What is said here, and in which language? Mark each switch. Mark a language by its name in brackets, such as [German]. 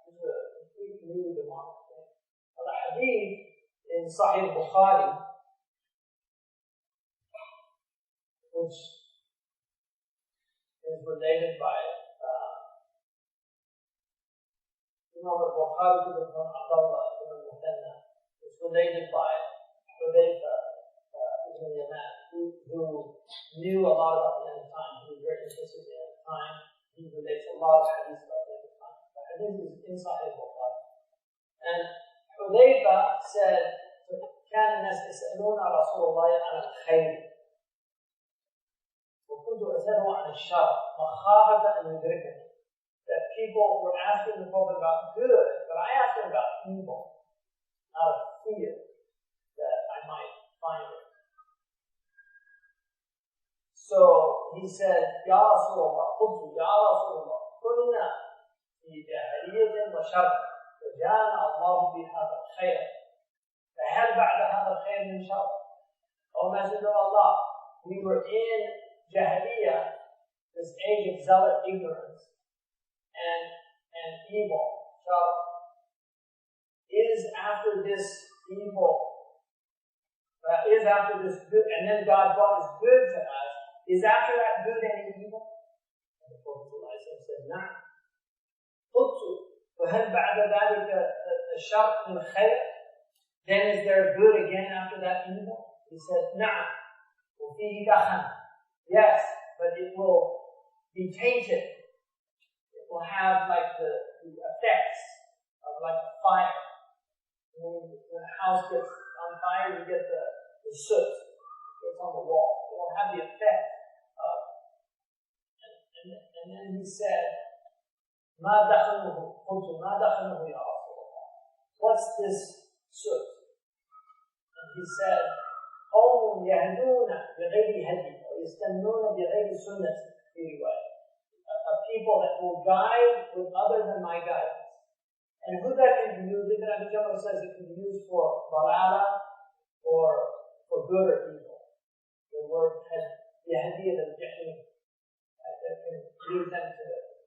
[English] This is a completely demonic thing. Now, the hadith in Sahih Bukhari, which is related by Imam al-Bukhari from Abdullah ibn Mutanna. It's related by Hudayfa ibn Yaman, who knew a lot about the end of time. He was very interested in the end of time. He relates a lot of hadith about the end of time. The hadith is inside his Bukhari. And Hudayfa said, [Arabic] كان الناس يسألون رسول الله عن الخير وكنت أسأله عن الشر مخافة أن يدركني. [English] That people were asking the Prophet about good, but I asked him about evil, out of fear that I might find it. So he said, [Arabic] Ya Rasulullah, قلت Ya Rasulullah, كنا في جاهلية وشر فجاءنا الله بهذا الخير فهل بعد هذا الخير من شر? [English] O Messenger of Allah, we were in Jahiliyyah, this age of zealot ignorance and evil. So, is after this evil, is after this good, and then God brought this good to us, is after that good any evil? And the Prophet said, [Arabic] نعم. قلت فهل بعد ذلك الشر من خير? [English] Then is there good again after that evil? [Arabic] He said, نعم. وفيه دخن. [English] Yes, but it will be tainted. Will have like the effects of like a fire. When a house gets on fire, you get the soot that's on the wall. It will have the effect of. And then he said, [Arabic] ما دخنه قلت ما دخنه يا رسول الله. [English] What's this soot? And he said, [Arabic] قوم يهدون بغير هدي ويستنون بغير سنة في رواية. [English] People that will guide with other than my guidance. And who that can be used, Ibn Abi Jamrah says it can be used for balala or for good or evil. The word has yahdiyat al-jahim that can lead them to it.